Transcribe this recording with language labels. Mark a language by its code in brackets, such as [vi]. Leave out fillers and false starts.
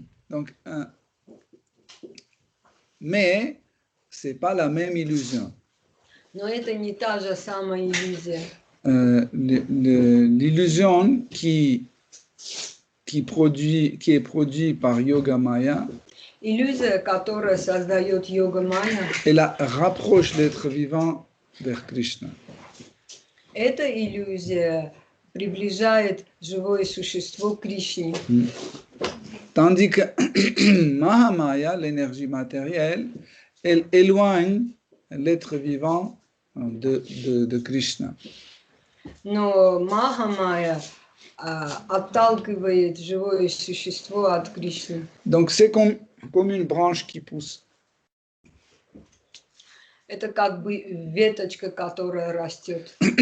[fr] Donc, mais c'est pas la même illusion. [ru] Но это не та же самая иллюзия. [fr] L'illusion qui est produite par Yoga Maya, [ru] иллюзия, которая создает Йога-майя, [fr] elle rapproche l'être vivant vers Krishna. [ru] Эта иллюзия приближает живое существо к Кришне. [fr] Tandis que Mahamaya, l'énergie matérielle, elle éloigne l'être vivant de Krishna. [ru] Но Махамая отталкивает живое существо от Кришны. [fr] Donc c'est comme une branche qui pousse. [ru] Это как бы веточка, которая растет.